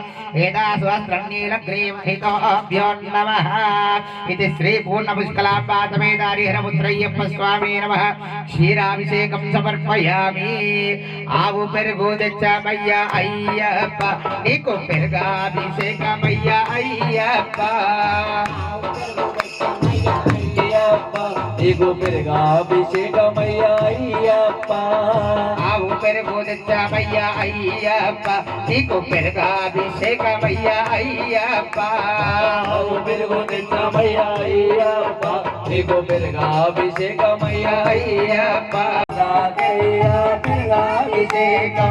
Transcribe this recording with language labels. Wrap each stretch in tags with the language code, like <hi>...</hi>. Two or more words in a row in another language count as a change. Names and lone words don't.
<sa>वेदास्वस्त्रनीलग्रीवहितोऽभ्यो नमः इति श्रीपूर्णपुष्कलाम्बासमेतारिहरपुत्रय्यप्प स्वामी नमः क्षीराभिषेकं समर्पयामि</sa> <te>ఆవు పెరుగు తెచ్చామయ్యా అయ్యప్ప నీకు పెరుగాభిషేకమయ్యా అయ్యప్ప నీకు పెరుగాభిషేకమయ్యా అయ్యప్ప ఆవు పెరుగు తెచ్చామయ్యా అయ్యప్ప నీకు పెరుగాభిషేకమయ్యా అయ్యప్ప ఆవు పెరుగు తెచ్చామయ్యా అయ్యప్ప నీకు పెరుగాభిషేకమయ్యా అయ్యప్ప నాకయ్యా పెరుగాభిషేకం</te>